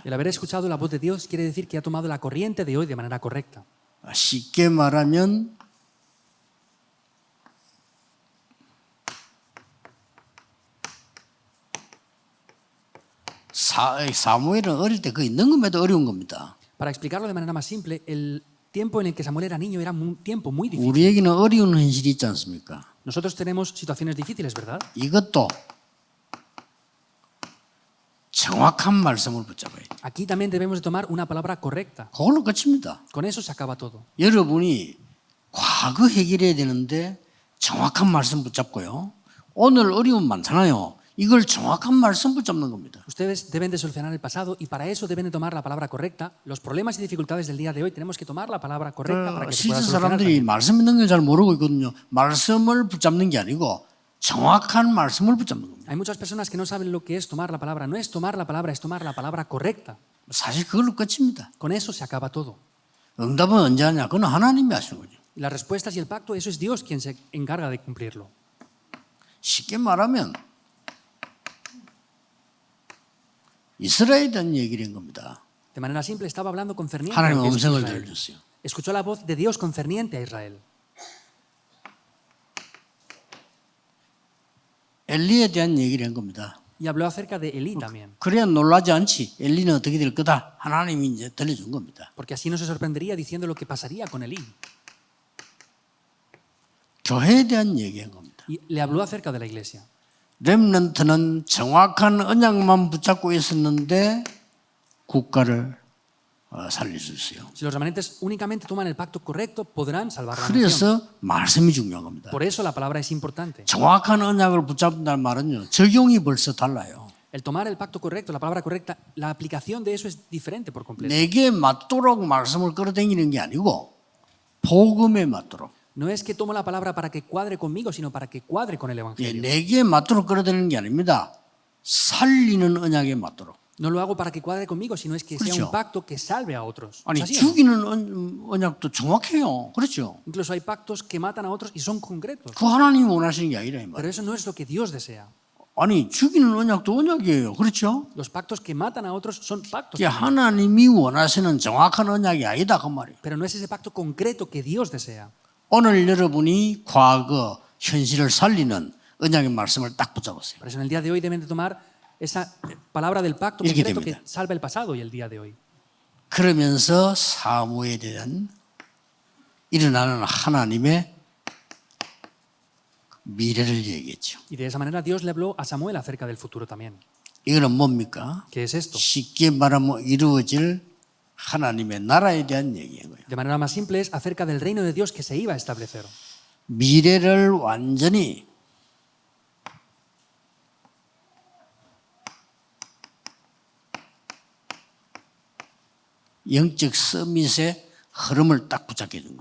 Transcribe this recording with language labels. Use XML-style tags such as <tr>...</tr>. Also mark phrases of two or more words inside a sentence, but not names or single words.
<es>El haber escuchado la voz de Dios quiere decir que ha tomado la corriente de hoy de manera correcta.</es> <ko>쉽게 말하면 사무엘은 어릴 때 그 있는 것마다 어려운 겁니다.</ko> <es>Para explicarlo de manera más simple, el tiempo en el que Samuel era niño era un tiempo muy difícil.</es> <ko>우리에게는 어려운 현실이 있지 않습니까?</ko> <es>Nosotros tenemos situaciones difíciles, ¿verdad?</es> <ko>이것도 정확한 말씀을 붙잡아야 돼요.</ko> <es>Aquí también debemos de tomar una palabra correcta.</es> <ko>그걸로 끝입니다.</ko> <es>Con eso se acaba todo.</es> <ko>여러분이 과거 해결해야 되는데 정확한 말씀 붙잡고요. 오늘 어려움 많잖아요. 이걸 정확한 말씀 붙잡는 겁니다.</ko> <es>Ustedes deben de solucionar el pasado y para eso deben de tomar la palabra correcta. Los problemas y dificultades del día de hoy tenemos que tomar la palabra correcta para que se pueda</es> <ko>실제</ko> <es>solucionar.</es> <ko>사람들이</ko> <es>también.</es> <ko>말씀 있는 걸 잘 모르고 있거든요. 말씀을 붙잡는 게 아니고 정확한 말씀을 붙잡는 겁니다.</ko> <es>Hay muchas personas que no saben lo que es tomar la palabra. No es tomar la palabra, es tomar la palabra correcta.</es> <ko>사실 그걸로 끝입니다.</ko> <es>Con eso se acaba todo.</es> <ko>응답은 언제 하냐? 그건 하나님이 하시는 거죠.</ko> <es>Y las respuestas y el pacto, eso es Dios quien se encarga de cumplirlo.</es> <ko>쉽게 말하면 이스라엘에 대한 얘기를 한 겁니다.</ko> <es>De manera simple, estaba hablando concerniente a</es> <ko>하나님의</ko> <es>lo que es</es> <ko>음성을</ko> <es>Israel.</es> <ko>들려줬어요.</ko> <es>Escuchó la voz de Dios concerniente a Israel.</es> <ko>엘리에 대한 얘기를 한 겁니다.</ko> <es>Y habló acerca de Elí también.</es> <ko>그래야 놀라지 않지. 엘리는 어떻게 될 거다. 하나님이 이제 들려준 겁니다.</ko> <es>Porque así no se sorprendería diciendo lo que pasaría con Elí.</es> <ko>교회에 대한 얘기한 겁니다.</ko> <es>Y le habló acerca de la iglesia.</es> <ko>렘넌트는 정확한 언약만 붙잡고 있었는데 국가를 살릴 수 있어요.</ko> <es>Si los remanentes únicamente toman el pacto correcto, podrán salvar la nación.</es> <ko>그래서 말씀이 중요한 겁니다.</ko> <es>Por eso la palabra es importante.</es> <ko>정확한 언약을 붙잡는다는 말은요. 적용이 벌써 달라요.</ko> <es>El tomar el pacto correcto, la palabra correcta, la aplicación de eso es diferente por completo.</es> <ko>내게 맞도록 말씀을 끌어당기는 게 아니고 복음에 맞도록.</ko> <es>No es que tomo la palabra para que cuadre conmigo, sino para que cuadre con el</es> <ko>예,</ko> <es>Evangelio.</es> <ko>내게 맞도록 끌어당기는 게 아닙니다. 살리는 언약에 맞도록.</ko> <es>No lo hago para que cuadre conmigo, sino es que sea</es> <ko>그렇죠.</ko> <es>un pacto que salve a otros.</es> <ko>아니</ko> <es>¿Es así o no?</es> <ko>죽이는 언약도 정확해요. 그렇죠?</ko> <es>Incluso hay pactos que matan a otros y son concretos.</es> <ko>그 하나님이 원하시는 게 아니라 이 말.</ko> <es>Pero eso no es lo que Dios desea.</es> <ko>아니 죽이는 언약도 언약이에요. 그렇죠?</ko> <es>Los pactos que matan a otros son pactos.</es> <ko>이게 하나님이 원하시는 정확한 언약이 아니다 그 말이에요.</ko> <es>Pero no es ese pacto concreto que Dios desea.</es> <ko>오늘 여러분이 과거 현실을 살리는 언약의 말씀을 딱 붙잡았어요.</ko> <es>Por eso en el día de hoy deben de tomar esa palabra del pacto</es> <ko>이렇게</ko> <es>concreto que</es> <ko>됩니다.</ko> <es>salva el pasado y el día de hoy.</es> <ko>그러면서 사무에 대한 일어나는 하나님의 미래를 얘기했죠.</ko> <es>Y de esa manera Dios le habló a Samuel acerca del futuro también.</es> <ko>이거는 뭡니까?</ko> <es>¿Qué es esto?</es> <ko>쉽게 말하면 이루어질 하나님의 나라에 대한 얘기인 거예요.</ko> <es>De manera más simple es acerca del reino de Dios que se iba a establecer.</es> <ko>미래를 완전히 영적 서밋의 흐름을 딱 붙잡게 된 거예요.</ko>